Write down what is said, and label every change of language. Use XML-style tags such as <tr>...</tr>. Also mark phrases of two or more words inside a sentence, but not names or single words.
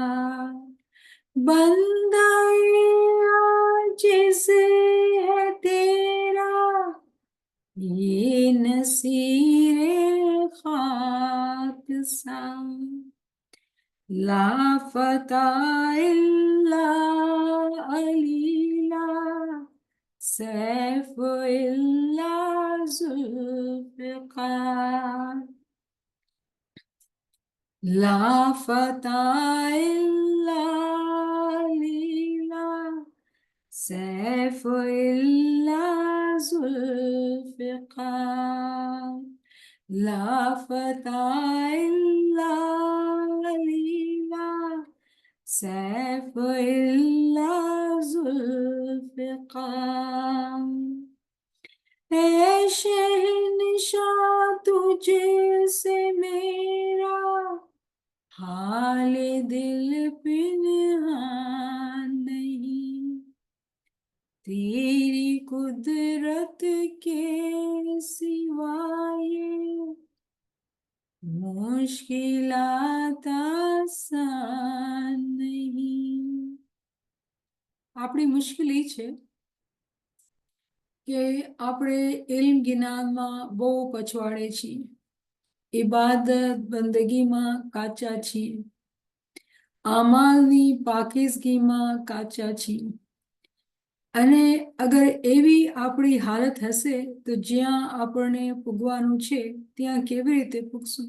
<ur>بندہ عاجز ہے تیرا، یہ نصیر خاک سا.</ur> <ar>لا فتى إلا علي لا، سيف إلا ذو الفقار. لا فتى إلا علي لا، سيف إلا ذو الفقار. لا فتى إلا علي لا، سيف إلا ذو الفقار.</ar> <ur>ہے شہنشاہ تجھ سے میرا، حال دل پنہاں نہیں، تیری قدرت کے سوائے مشکلات آسان نہیں.</ur> <gu>આપણી મુશ્કેલ એ છે કે આપણે ઇલ્મ જ્ઞાનમાં બહુ પછવાડે છીએ, ઇબાદત બંદગીમાં કાચા છીએ, આમાલની પાકીઝગીમાં કાચા છીએ, અને અગર એવી આપણી હાલત હશે તો જ્યાં આપણને પૂગવાનું છે ત્યાં કેવી રીતે પૂગશું?</gu>